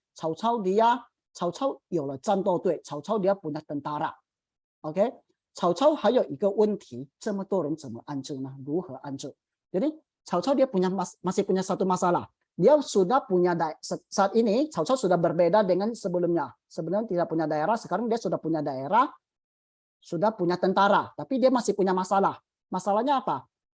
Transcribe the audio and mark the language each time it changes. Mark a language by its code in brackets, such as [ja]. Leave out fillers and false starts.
[zh] Cao Cao 有了战斗队, [id] Cao Cao dia punya tentara. [zh] OK, Cao Cao 还有一个问题，这么多人怎么安置呢？如何安置？ [id] Jadi Cao Cao dia masih punya satu masalah. Dia sudah punya saat ini Cao Cao sudah berbeda dengan sebelumnya. Sebelumnya tidak punya daerah, sekarang dia sudah punya daerah, sudah punya tentara, tapi dia masih punya masalah. Masalahnya apa?